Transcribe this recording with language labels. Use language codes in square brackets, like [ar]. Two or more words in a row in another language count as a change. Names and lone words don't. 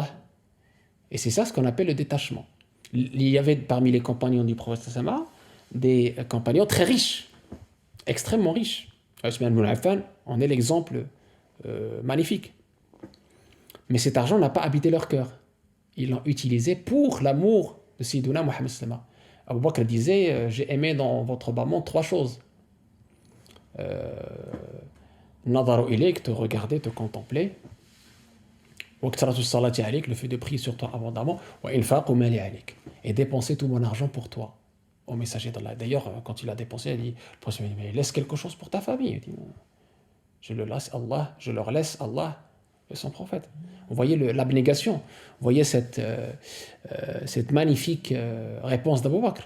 [fr] Et c'est ça ce qu'on appelle le détachement. Il y avait parmi les compagnons du prophète Sama des compagnons très riches, extrêmement riches. Uthman ibn Affan en est l'exemple magnifique. Mais cet argent n'a pas habité leur cœur. Ils l'ont utilisé pour l'amour de Sayyiduna Muhammad [ar] صلى الله عليه وسلم. [fr] Abu Bakr disait j'ai aimé dans votre bas monde 3 choses. [ar] النظر إليك, [fr] te regarder, te contempler. [ar] وكثرة صلاتي عليك, [fr] le fait de prier sur toi abondamment. [ar] وإنفاق مالي عليك, [fr] et dépenser tout mon argent pour toi, au messager d'Allah. D'ailleurs, quand il a dépensé, il dit, mais laisse quelque chose pour ta famille. Il dit, je leur laisse Allah et son prophète. Vous voyez l'abnégation, vous voyez cette magnifique réponse d'Abu Bakr.